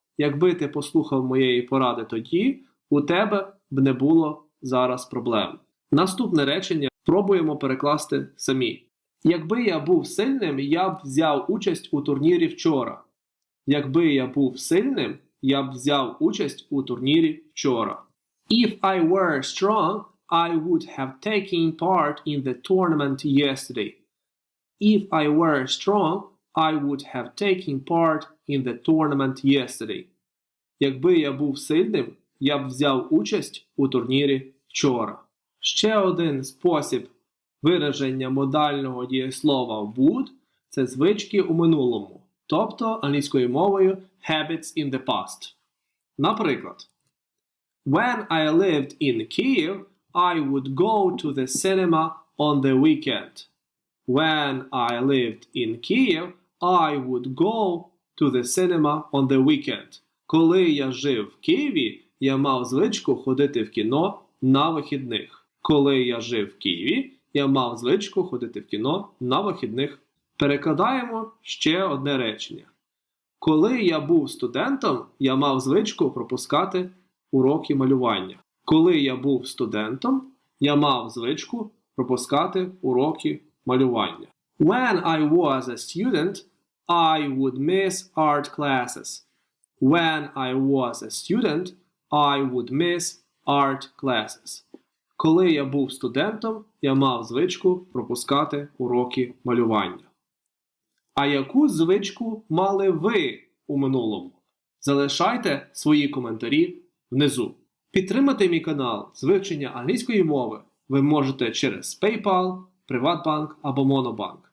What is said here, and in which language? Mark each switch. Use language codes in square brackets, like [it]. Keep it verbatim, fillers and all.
[uk] Якби ти послухав моєї поради тоді, у тебе б не було зараз проблем. Наступне речення пробуємо перекласти самі. Якби я був сильним, я б взяв участь у турнірі вчора. Якби я був сильним, я б взяв участь у турнірі вчора. [en] If I were strong, I would have taken part in the tournament yesterday. If I were strong, I would have taken part in the tournament yesterday. [uk] Якби я був сильним, я б взяв участь у турнірі вчора. Ще один спосіб вираження модального дієслова would це звички у минулому, тобто англійською мовою [en] habits in the past. Наприклад, when I lived in Kyiv, I would go to the cinema on the weekend. When I lived in Kyiv, I would go to the cinema on the weekend. [uk] Коли я жив в Києві, я мав звичку ходити в кіно на вихідних. Коли я жив в Києві, я мав звичку ходити в кіно на вихідних. Перекладаємо ще одне речення. Коли я був студентом, я мав звичку пропускати уроки малювання. Коли я був студентом, я мав звичку пропускати уроки малювання. [en] When I was a student, I would miss art classes. When I was a student, I would miss art classes. [uk] Коли я був студентом, я мав звичку пропускати уроки малювання. А яку звичку мали ви у минулому? Залишайте свої коментарі внизу. Підтримати мій канал з вивчення англійської мови ви можете через PayPal, PrivatBank або MonoBank.